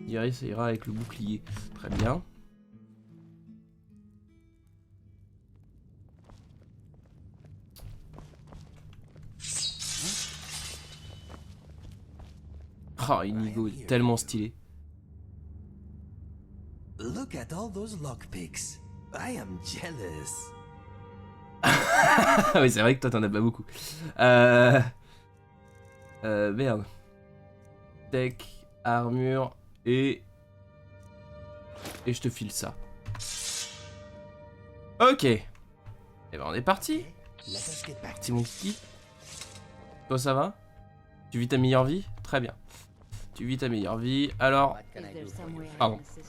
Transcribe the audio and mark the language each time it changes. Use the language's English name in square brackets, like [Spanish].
[French] Ça ira avec le bouclier. Très bien. Oh, Inigo est tellement stylé. [English] Look at all those lockpicks. I am jealous. [French] Oui, c'est vrai que toi t'en as pas beaucoup. Merde. Tech, armure et je te file ça. Ok. Et ben on est parti. Parti mon kiki. Toi ça va? Tu vis ta meilleure vie? Très bien. Tu vis ta meilleure vie. Alors... Pardon.